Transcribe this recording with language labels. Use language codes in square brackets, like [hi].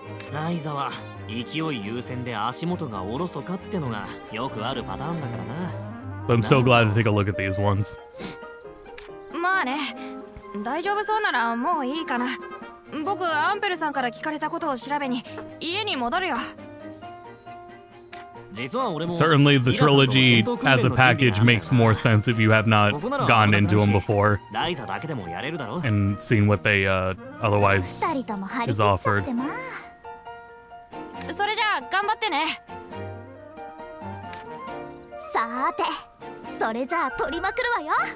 [ja] Ryza は勢い優先で足元がおろそかってのがよくあるパターンだからな。 [en] But I'm so glad to take a look at these ones. [ja] まあね、大丈夫そうならもういいかな。僕アンペルさんから聞かれたことを調べに家に戻るよ。 [en] Certainly, the trilogy as a package makes more sense if you have not gone into them before and seen what they otherwise is offered. [ja] それじゃあ頑張ってね。さーて、それじゃあ取りまくるわよ。